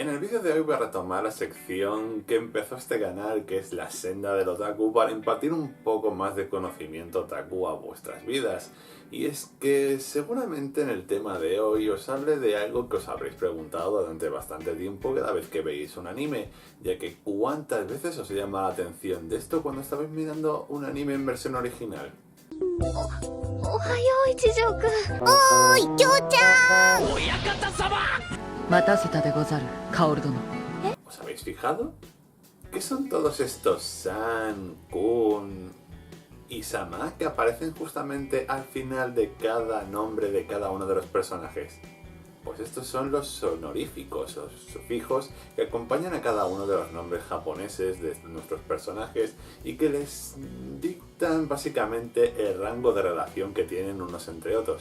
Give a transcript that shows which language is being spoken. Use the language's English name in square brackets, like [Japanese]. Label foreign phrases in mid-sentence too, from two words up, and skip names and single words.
[Spanish] En el vídeo de hoy voy a retomar la sección que empezó este canal, que es la senda del otaku, para impartir un poco más de conocimiento otaku a vuestras vidas. Y es que seguramente en el tema de hoy os hable de algo que os habréis preguntado durante bastante tiempo cada vez que veis un anime, ya que ¿cuántas veces os llama la atención de esto cuando estabais mirando un anime en versión original? [Japanese] おはよう一条くん。おーい、京ちゃん。親方様。待たせたでござる、薫殿。 [Spanish] ¿Os habéis fijado? ¿Qué son todos estos San, Kun y Sama que aparecen justamente al final de cada nombre de cada uno de los personajes? Pues estos son los honoríficos, los sufijos que acompañan a cada uno de los nombres japoneses de nuestros personajes y que les dictan básicamente el rango de relación que tienen unos entre otros.